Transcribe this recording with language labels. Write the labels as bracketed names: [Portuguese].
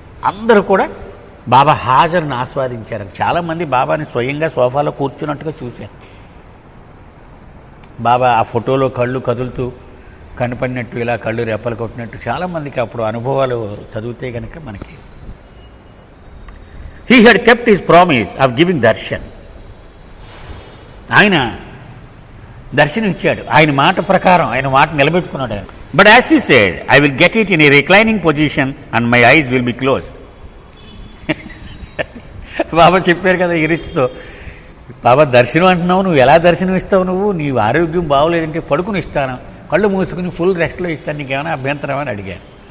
[Telugu] అందరూ కూడా బాబా హాజరును ఆస్వాదించారు. చాలామంది బాబాని స్వయంగా సోఫాలో కూర్చున్నట్టుగా చూశారు. బాబా ఆ ఫోటోలో కళ్ళు కదులుతూ కనపడినట్టు, ఇలా కళ్ళు రెప్పలు కొట్టినట్టు చాలామందికి అప్పుడు అనుభవాలు చదివితే కనుక మనకి. [English] He had kept his promise of giving darshan. [Telugu] ఆయన దర్శనం ఇచ్చాడు, ఆయన మాట ప్రకారం ఆయన మాట నిలబెట్టుకున్నాడు. [English] But as he said, I will get it in a reclining position and my eyes will be closed. [Telugu] బాబా చెప్పారు కదా ఇరిచితో, బాబా దర్శనం అంటున్నావు, నువ్వు ఎలా దర్శనం ఇస్తావు, నువ్వు నీ ఆరోగ్యం బాగోలేదంటే పడుకుని ఇస్తాను, కళ్ళు మూసుకుని ఫుల్ రెస్ట్లో ఇస్తాను, నీకేమైనా అభ్యంతరం అని అడిగాను.